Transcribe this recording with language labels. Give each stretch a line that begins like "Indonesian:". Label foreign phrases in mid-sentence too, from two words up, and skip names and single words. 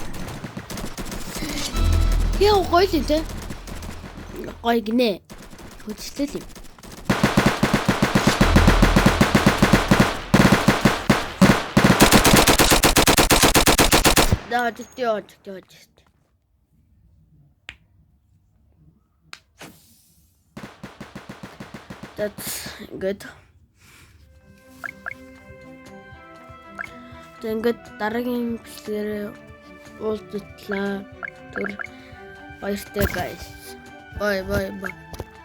Mongolian: Яа гоё л тэ. Гоё гинэ. Хөдөлтөл юм. Да, жижиг.
English: That's good.
Mongolian: Ингээд дараагийн бэлгээр уулзтлаа. Баяртай
English: guys. Bye.